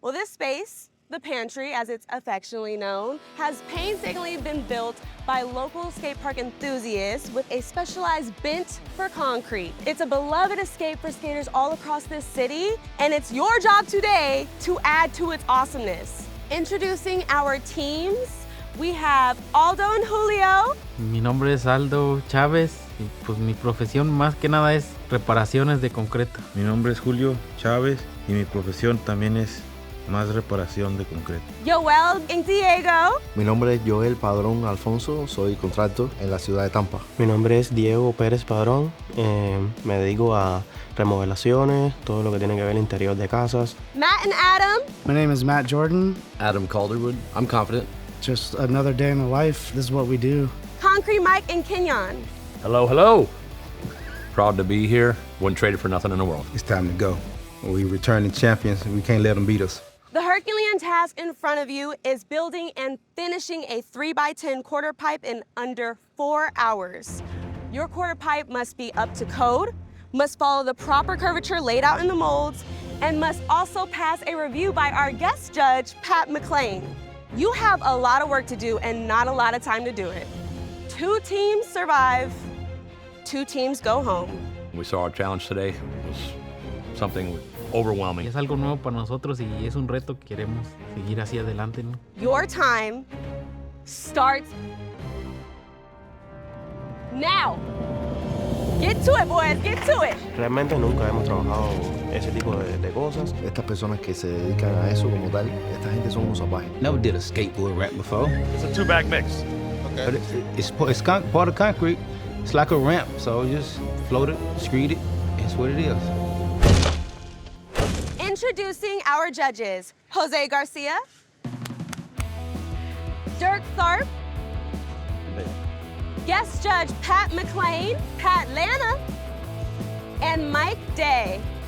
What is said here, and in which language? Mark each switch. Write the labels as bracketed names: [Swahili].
[English] Well, this space, the Pantry, as it's affectionately known, has painstakingly been built by local skate park enthusiasts with a specialized bent for concrete. It's a beloved escape for skaters all across this city, and it's your job today to add to its awesomeness. Introducing our teams, we have Aldo and Julio. [Spanish] Mi nombre es Aldo Chávez y pues mi profesión más que nada es reparaciones de concreto. Mi nombre es Julio Chávez y mi profesión también es más reparación de concreto. [English] Joel and Diego. [Spanish] Mi nombre es Joel Padrón Alfonso, soy contractor en la ciudad de Tampa. Mi nombre es Diego Pérez Padrón, me dedico a remodelaciones, todo lo que tiene que ver el interior de casas. [English] Matt and Adam. My name is Matt Jordan. Adam Calderwood. I'm confident. Just another day in the life. This is what we do. Concrete Mike and Kenyon. Hello, hello. Proud to be here. Wouldn't trade it for nothing in the world. It's time to go. We returning champions, and we can't let them beat us. The Herculean task in front of you is building and finishing a 3x10 quarter pipe in under 4 hours. Your quarter pipe must be up to code, must follow the proper curvature laid out in the molds, and must also pass a review by our guest judge, Pat McLean. You have a lot of work to do and not a lot of time to do it. 2 teams survive, 2 teams go home. We saw our challenge today. It was something overwhelming. [Spanish] Es algo nuevo para nosotros y es un reto que queremos seguir hacia adelante, ¿no? [English] Your time starts now. Get to it, boys, get to it. [Spanish] Realmente nunca hemos trabajado ese tipo de cosas. Estas personas que se dedican a eso como tal, esta gente son unos salvajes. [English] Never did a skateboard ramp before. It's a 2-bag mix. Okay. But it's part of concrete. It's like a ramp, so just float it, screed it. It's what it is. Introducing our judges, Jose Garcia, Dirk Tharp, guest judge Pat McLean, Pat Lana, and Mike Day.